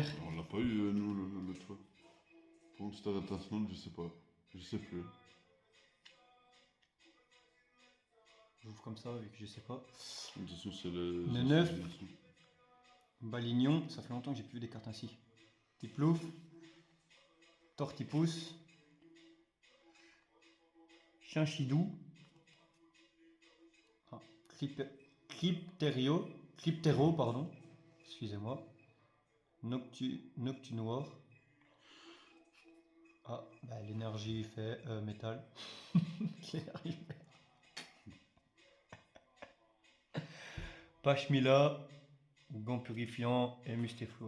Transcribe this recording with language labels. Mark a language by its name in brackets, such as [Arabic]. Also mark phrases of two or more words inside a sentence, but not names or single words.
[French] On l'a pas eu, nous, le toit. Pour Star International, je sais pas. Je sais plus. J'ouvre comme ça, vu que je sais pas. De toute façon, c'est les. Le 9. Balignon, ça fait longtemps que j'ai plus vu des cartes ainsi. Tiplouf. Tortipousse. Chinchidou. Ah, Cryptero, pardon. Excusez-moi. Noctunoir. Ah, bah, l'énergie fait métal. L'énergie fait. Pachmila, gant purifiant et mustéflo.